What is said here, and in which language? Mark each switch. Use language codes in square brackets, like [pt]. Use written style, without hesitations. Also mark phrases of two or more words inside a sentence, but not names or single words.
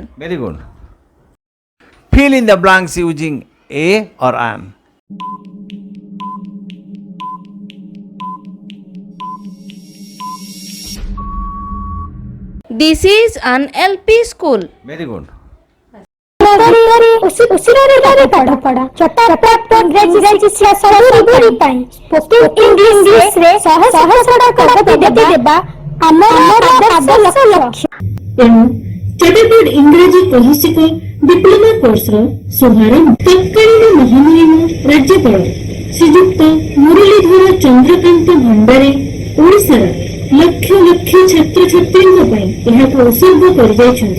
[en] Very good. Fill in the blanks using a or an. This is an LP school. Very good. [or] ତେଣୁ ଚଟାପଟ ଇଂରାଜୀ କୌଶିକ ଡିପ୍ଲୋମା କୋର୍ସର ଶୁଭାରମ୍ଭ ତତ୍କାଳୀନ ମହାମହିମ ରାଜ୍ୟପାଳ ଶ୍ରୀଯୁକ୍ତ ମୁରଲୀଧର ଚନ୍ଦ୍ରକାନ୍ତ ଭଣ୍ଡାରୀ ଓଡ଼ିଶାର ଲକ୍ଷ ଲକ୍ଷ ଛାତ୍ରଛାତ୍ରୀଙ୍କ ପାଇଁ ଏହାକୁ ଉତ୍ସର୍ଗ କରିଯାଇଛନ୍ତି।